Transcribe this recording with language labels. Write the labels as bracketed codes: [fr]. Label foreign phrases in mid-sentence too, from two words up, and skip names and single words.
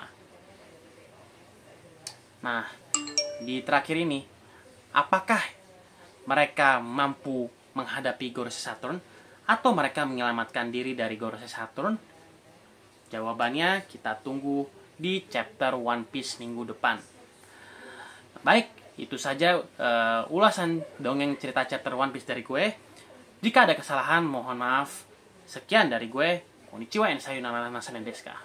[id] Nah, di terakhir ini, apakah mereka mampu menghadapi Gorosei Saturn atau mereka menyelamatkan diri dari Gorosei Saturn? Jawabannya kita tunggu di chapter One Piece minggu depan. Baik, itu saja ulasan dongeng cerita chapter One Piece dari gue. Jika ada kesalahan, mohon maaf. Sekian dari gue. [ja] Konnichiwa and sayonara, namaste ですか.